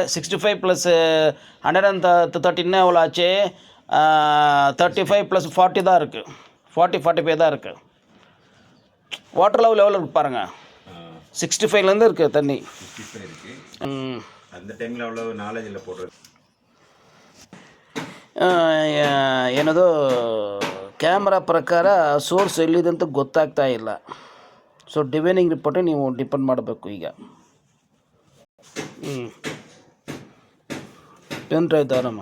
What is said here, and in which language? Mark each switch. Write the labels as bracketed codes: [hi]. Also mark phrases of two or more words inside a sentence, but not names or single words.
[ta] 65 + 113 எவ்வளோ ஆச்சு? 35 + 40 தான் இருக்குது. 40-45 தான் இருக்குது. [en] water level [ta] எவ்வளோ இருக்குது பாருங்கள். 65லேருந்து இருக்குது தண்ணி. 65 இருக்குது. அந்த டைமில் அவ்வளோ நாலேஜ் இல்லை போடுறது. [kn] ಏನದು ಕ್ಯಾಮ್ರಾ ಪ್ರಕಾರ ಸೋರ್ಸ್ ಎಲ್ಲಿದೆ ಅಂತ ಗೊತ್ತಾಗ್ತಾ ಇಲ್ಲ. [en] so divining report [kn] ನೀವು ಡಿಪೆಂಡ್ ಮಾಡಬೇಕು ಈಗ. [en] pen drive [kn] ದಾರಮ್ಮ